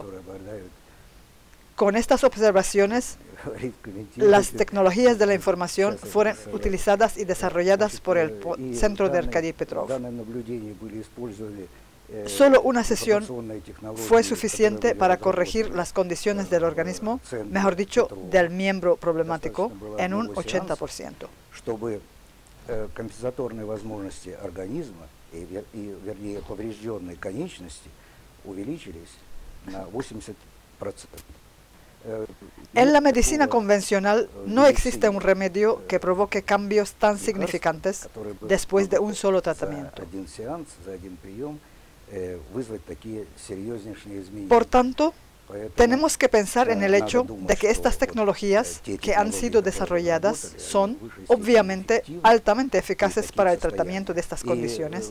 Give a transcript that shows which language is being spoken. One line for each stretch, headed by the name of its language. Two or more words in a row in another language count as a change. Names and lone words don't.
Spanish: Con estas observaciones, las tecnologías de la información fueron utilizadas y desarrolladas por el Centro de Arkady Petrov. Solo una sesión fue suficiente para corregir las condiciones del organismo, mejor dicho, del miembro problemático, en un 80%.
Russian: Компенсаторные возможности организма и, вернее, поврежденные конечности увеличились на 80%.
Spanish: En la medicina convencional no existe un remedio que provoque cambios tan significantes después de un solo tratamiento. Por tanto, Tenemos que pensar en el hecho de que estas tecnologías que han sido desarrolladas son, obviamente, altamente eficaces para el tratamiento de estas condiciones.